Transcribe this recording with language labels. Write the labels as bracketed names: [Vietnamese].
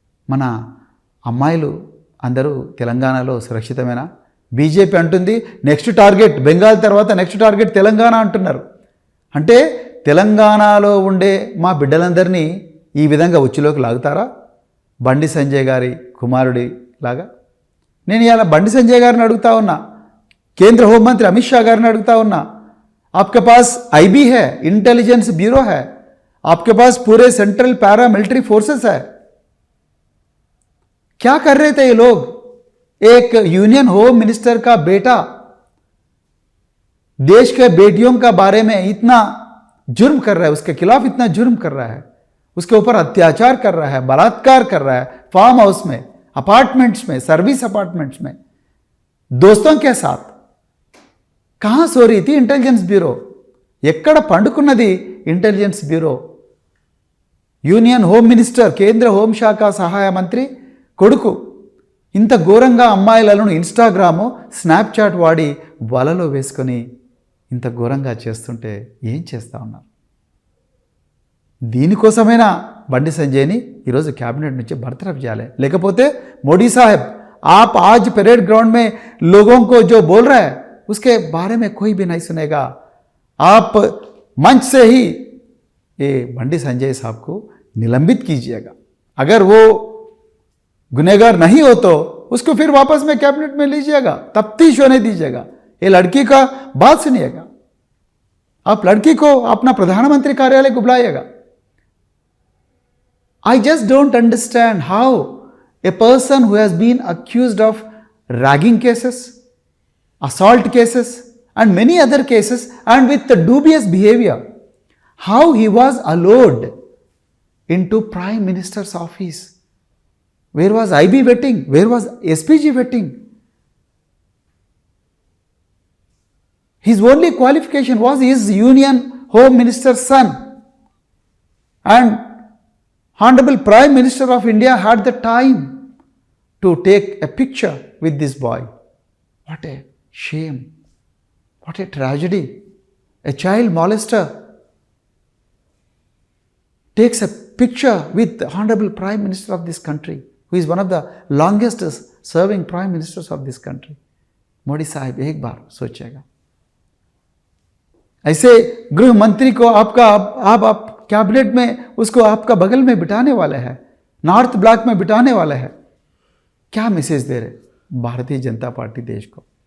[Telugu] మన అమ్మాయిలు అందరూ తెలంగాణలో సురక్షితమేనా? బీజేపీ అంటుంది నెక్స్ట్ టార్గెట్ బెంగాల్ తర్వాత నెక్స్ట్ టార్గెట్ తెలంగాణ అంటున్నారు. అంటే తెలంగాణలో ఉండే మా బిడ్డలందరినీ ఈ విధంగా ఉచ్చులోకి లాగుతారా? బండి సంజయ్ గారి కుమారుడి లాగా. నేను ఇలా బండి సంజయ్ గారిని అడుగుతా ఉన్నా, [Hindi] కేంద్ర హోంమంత్రి అమిత్ షా గారిని అడుగుతా ఉన్నా, आपके पास IB है, इंटेलिजेंस ब्यूरो है, आपके पास पूरे सेंट्रल पैरा मिलिट्री फोर्सेस है, क्या कर रहे थे ये लोग? एक यूनियन होम मिनिस्टर का बेटा देश के बेटियों का बारे में इतना जुर्म कर रहा है, उसके खिलाफ इतना जुर्म कर रहा है, उसके ऊपर अत्याचार कर रहा है, बलात्कार कर रहा है, फार्म हाउस में, अपार्टमेंट्स में, सर्विस अपार्टमेंट्स में, दोस्तों के साथ. कहाँ सो रही थी इंटेलिजेंस ब्यूरो? [Telugu] ఎక్కడ పండుకున్నది intelligence bureau? Union home minister, కేంద్ర హోంశాఖ సహాయ మంత్రి కొడుకు ఇంత ఘోరంగా అమ్మాయిలను ఇన్స్టాగ్రాము, స్నాప్చాట్ వాడి వలలో వేసుకొని ఇంత ఘోరంగా చేస్తుంటే ఏం చేస్తూ ఉన్నారు? దీనికోసమైనా బండి సంజయ్ని ఈరోజు క్యాబినెట్ నుంచి బర్తరఫ్ చేయాలి. లేకపోతే మోడీ సాహెబ్, [Hindi] आप आज परेड ग्राउंड में लोगों को जो बोल रहा है उसके बारे में कोई भी नहीं सुनेगा. आप मंच से ही ये बंडी संजय साहब को निलंबित कीजिएगा. अगर वो गुनहगार नहीं हो तो उसको फिर वापस में कैबिनेट में लीजिएगा, तफ्तीश होने दीजिएगा. ये लड़की का बात सुनिएगा. आप लड़की को अपना प्रधानमंत्री कार्यालय को बुलाइएगा. [English] I just don't understand how a person who has been accused of ragging cases, assault cases and many other cases and with the dubious behavior, how he was allowed into Prime Minister's office. Where was IB vetting? Where was SPG vetting? His only qualification was his Union Home Minister's son, and Honorable Prime Minister of India had the time to take a picture with this boy. What a shame. What a tragedy. A child molester takes a picture with the Honorable Prime Minister of this country, who is one of the longest serving Prime Ministers of this country. [Hindi] Modi साहब एक बार सोचिएगा. ऐसे गृह मंत्री को आप cabinet में उसको आपका बगल में बिठाने वाले हैं, नॉर्थ ब्लॉक में बिठाने वाले हैं. क्या मैसेज दे रहे भारतीय जनता पार्टी देश को?